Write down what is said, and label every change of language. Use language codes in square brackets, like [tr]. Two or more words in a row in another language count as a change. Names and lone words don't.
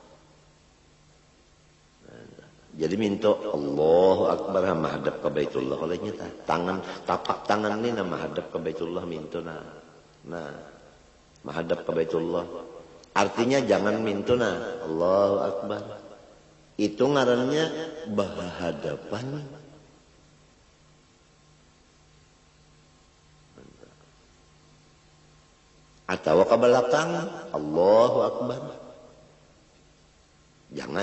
[id] Jadi minta [ar] الله أكبر [id] menghadap ke Baitullah olehnya tapak tangan ini menghadap ke Baitullah minta nah menghadap ke Baitullah. Artinya jangan minta [ar] الله أكبر. [id] Itu ngarannya berhadapan. Atau ke belakang [ar] الله أكبر. [id] Jangan.